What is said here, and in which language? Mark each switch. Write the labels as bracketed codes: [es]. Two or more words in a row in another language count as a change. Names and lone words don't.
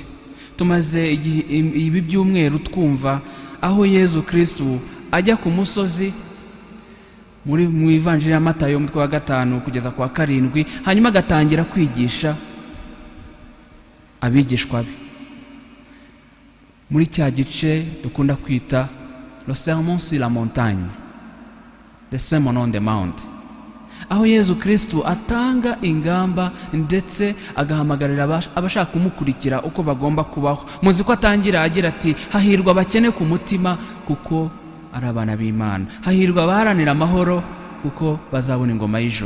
[rw] Tumaze ibi byumweru twumva aho Yesu Kristo ajya ku musozi, mu ivanjiri ya Matayo umutwe wa 5 kugeza kwa 7, hanyuma agatangira kwigisha abigishwa be muri cya gice dukunda kwita [fr] le sermon sur la montagne, [en] the sermon on the mount. [rw] aho Yezu Kristo atanga ingamba ndetse agahamagarira abashaka kumukurikira uko bagomba kubaho. Muzi ko atangira agira ati hahirwa abakene ku mutima kuko ari abana b'Imana, hahirwa abaharanira amahoro kuko bazabona ingoma y'ijuru.